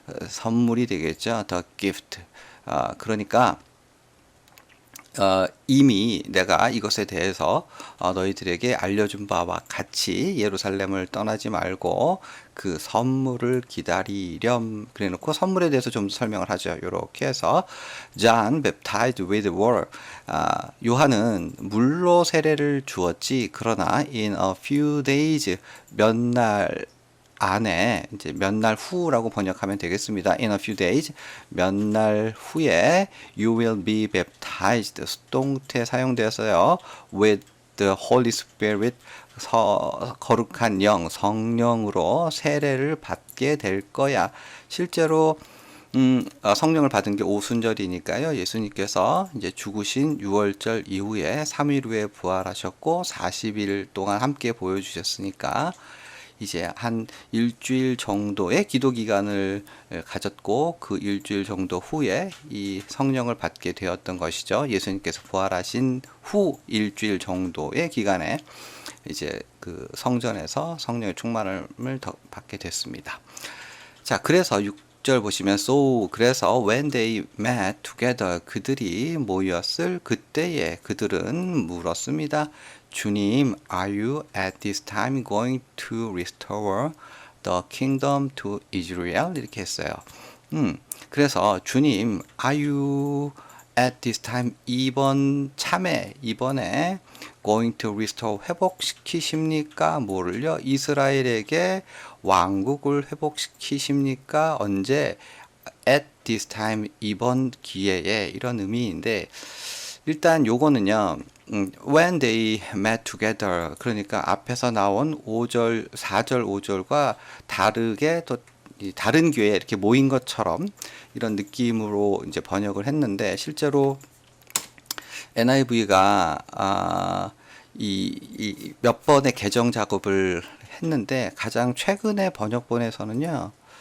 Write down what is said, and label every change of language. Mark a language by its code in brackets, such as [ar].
[ko] 선물이 되겠죠. [en] the gift. [ko] 그러니까 이미 내가 이것에 대해서 너희들에게 알려준 바와 같이 예루살렘을 떠나지 말고 그 선물을 기다리렴. 그래 놓고 선물에 대해서 좀 설명을 하죠. 이렇게 해서 [en] John baptized with water. [ko] 요한은 물로 세례를 주었지, 그러나 [en] in a few days, [ko] 몇 날 안에, 이제 몇 날 후라고 번역하면 되겠습니다. [en] In a few days, [ko] 몇 날 후에 [en] you will be baptized. [ko] 수동태 사용되어서요. [en] with the Holy Spirit, [ko] 거룩한 영, 성령으로 세례를 받게 될 거야. 실제로 성령을 받은 게 오순절이니까요. 예수님께서 이제 죽으신 6월절 이후에 3일 후에 부활하셨고 40일 동안 함께 보여주셨으니까 이제 한 일주일 정도의 기도 기간을 가졌고 그 일주일 정도 후에 이 성령을 받게 되었던 것이죠. 예수님께서 부활하신 후 일주일 정도의 기간에 이제 그 성전에서 성령의 충만을 더 받게 됐습니다. 자, 그래서 6절 보시면 so, 그래서 [en] when they met together, [ko] 그들이 모였을 그때에 그들은 물었습니다. 주님, [en] are you at this time going to restore the kingdom to Israel? [ko] 이렇게 했어요. 그래서 주님, [en] are you at this time, [ko] 이번에 [en] going to restore, [ko] 회복시키십니까? 뭐를요? 이스라엘에게 왕국을 회복시키십니까? 언제? [en] at this time, [ko] 이번 기회에, 이런 의미인데 일단 요거는요. [en] when they met together, [ko] 그러니까 앞에서 나온 5절, 4절, 5절과 다르게 또 다른 교회에 이렇게 모인 것처럼 이런 느낌으로 이제 번역을 했는데 실제로 NIV가 이 몇 번의 개정 작업을 했는데 가장 최근의 번역본에서는요.